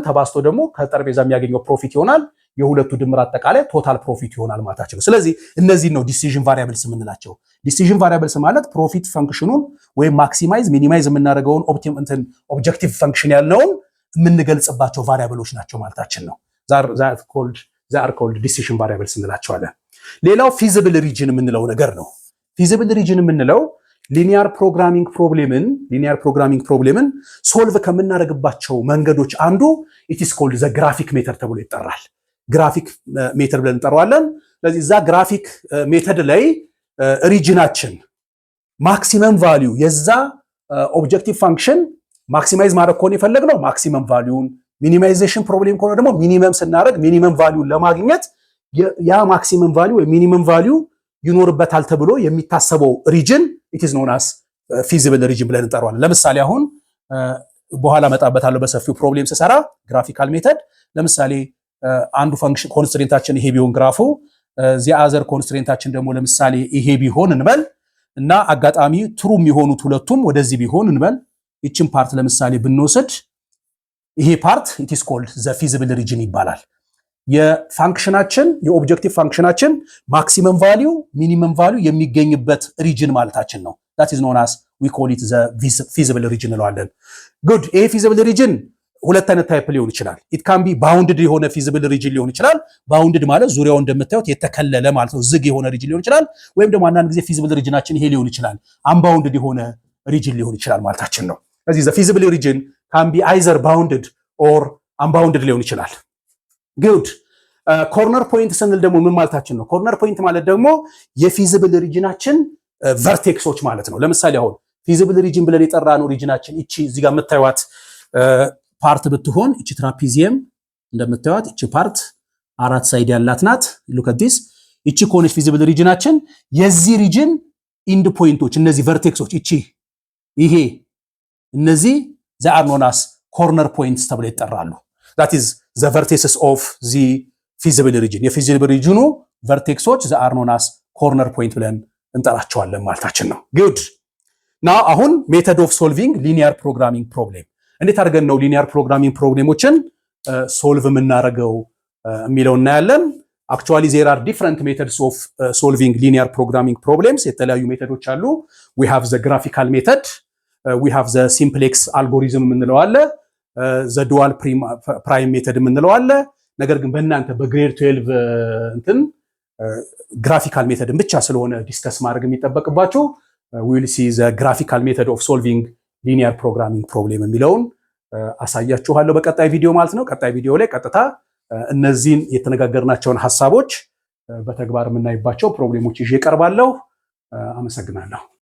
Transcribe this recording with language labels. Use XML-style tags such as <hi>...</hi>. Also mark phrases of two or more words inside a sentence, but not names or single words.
<am>ተባስቶ ደግሞ ከጠረጴዛ የሚያገኘው ፕሮፊት ይሆናል። የሁለቱ ድምር አጠቃላይ</am> <en>total profit</en> <am>ይሆናል ማለት ነው። ስለዚህ እነዚህ ነው</am> <en>decision variables</en> <am>የምንላቸው።</am> <en>decision variables</en> <am>ማለት</am> <en>profit function</en> <am>ወይም</am> <en>maximize minimize</en> <am>የምናደርገውን</am> <en>objective function</en> <am>ያልነውን የምንገልጽባቸው ቫሪያብሎች ናቸው ማለታችን ነው።</am> <en>they are called decision variables</en> <am>እንላቸዋለን። ሌላው</am> <en>feasible region</en> <am>የምንለው ነገር ነው።</am> <en>feasible region linear programming problem solve</en> <am>ከምናደርግባቸው መንገዶች አንዱ</am> <en>it is called the graphic method</en> <am>ተብሎ ይጠራል።</am> <en>graphic method</en> <am>ብለን እንጠራዋለን። ስለዚህ እዛ</am> <en>graphic method</en> <am>ላይ ሪጅናችን</am> <en>maximum value</en> <am>የዛ</am> <en>objective function</en> <am>ማክሲማይዝ ማድረግ ከሆነ የፈለግነው</am> <en>maximum value፣ minimization problem</en> <am>ከሆነ ደግሞ ሚኒመም ስናደርግ</am> <en>minimum value</en> <am>ለማግኘት ያ ማክሲመም ቫልዩ ወይ</am> <en>minimum value</en> <am>ይኖርበታል ተብሎ የሚታሰበው ሪጅን</am> <en>it is known as feasible region</en> <am>ብለን እንጠራዋለን። ለምሳሌ አሁን በኋላ መጣበታለሁ በሰፊው ፕሮብሌም ስሰራ</am> <en>graphical method</en> <am>ለምሳሌ አንዱ ፈንክሽን ኮንስትሬንታችን ይሄ ቢሆን ግራፉ</am> <en>the other</en> <am>ኮንስትሬንታችን ደግሞ ለምሳሌ ይሄ ቢሆን እንበል እና አጋጣሚ ትሩ የሚሆኑት ሁለቱም ወደዚህ ቢሆን እንበል እቺን ፓርት ለምሳሌ ብንወስድ ይሄ ፓርት</am> <en>it is called the feasible region</en> <am>ይባላል። የፋንክሽናችን የኦብጀክቲቭ ፋንክሽናችን</am> <en>maximum value minimum value</en> <am>የሚገኝበት ሪጅን ማለታችን ነው።</am> <en>that is known as we call it the feasible region</en> <am>እንለዋለን። good ይሄ</am> <en>feasible region</en> <am>ሁለት አይነት ታይፕ ሊሆን ይችላል።</am> <en>it can be bounded</en> <am>የሆነ</am> <en>feasible region</en> <am>ሊሆን ይችላል። bounded ማለት ዙሪያው እንደምታዩት የተከለለ ማለት ነው፣ ዝግ የሆነ region ሊሆን ይችላል። ወይም ደግሞ አንዳንድ ጊዜ feasible regionችን ይሄ ሊሆን ይችላል፣ unbounded የሆነ region ሊሆን ይችላል ማለታችን ነው። ስለዚህ</am> <en>the feasible region can be either bounded or unbounded</en> <am>ሊሆን ይችላል። good</am> <en>corner point</en> <am>ስንል ደግሞ ምን ማለታችን ነው?</am> <en>corner point</en> <am>ማለት ደግሞ የፊዚብል ሪጅናችን ቨርቴክሶች ማለት ነው። ለምሳሌ አሁን</am> <en>feasible region</en> <am>ብለን የጠራነው ሪጅናችን እቺ እዚህ ጋር የምታዩት ፓርት ብትሆን እቺ ትራፒዚየም እንደምታዩት እቺ ፓርት አራት ሳይድ ያላት ናት።</am> <en>look at this</en> <am>እቺ ኮንሽ ፊዚብል ሪጅናችን የዚህ ሪጅን</am> <en>end points</en> <am>እነዚህ ቨርቴክሶች እቺ ይሄ እነዚህ</am> <en>they are known as corner points</en> <am>ተብለው ይጠራሉ።</am> <en>that is the vertices of the feasible region</en> <am>የፊዚብል ሪጅኑ ቨርቴክሶች</am> <en>they are known as corner point</en> <am>ብለን እንጠራቸዋለን ማለታችን ነው።</am> <en>good now</en> <am>አሁን</am> <en>method of solving linear programming problem</en> <am>እንዴት አድርገን ነው</am> <en>linear programming problems</en> <am>ሶልቭ የምናደርገው የሚለው እናያለን።</am> <en>actually there are different methods of solving linear programming problems</en> <am>የተለያዩ ሜተዶች አሉ።</am> <en>we have the graphical method, we have the simplex algorithm</en> <am>የምንለው አለ፣</am> <en>the dual prime method</en> <am>የምንለው አለ። ነገር ግን በእናንተ በግሬድ 12 እንትን</am> <en>graphical method</en> <am>ብቻ ስለሆነ ዲስከስ ማድረግ የሚጠበቅባችሁ</am> <en>we will see the graphical method of solving linear programming problem</en> <am>የሚለውን አሳያችኋለሁ በቀጣይ ቪዲዮ ማለት ነው። ቀጣይ ቪዲዮ ላይ ቀጥታ እነዚህን የተነጋገርናቸውን ሐሳቦች በተግባር የምናይባቸው ፕሮብሌሞች ይዤ እቀርባለሁ። አመሰግናለሁ።</am>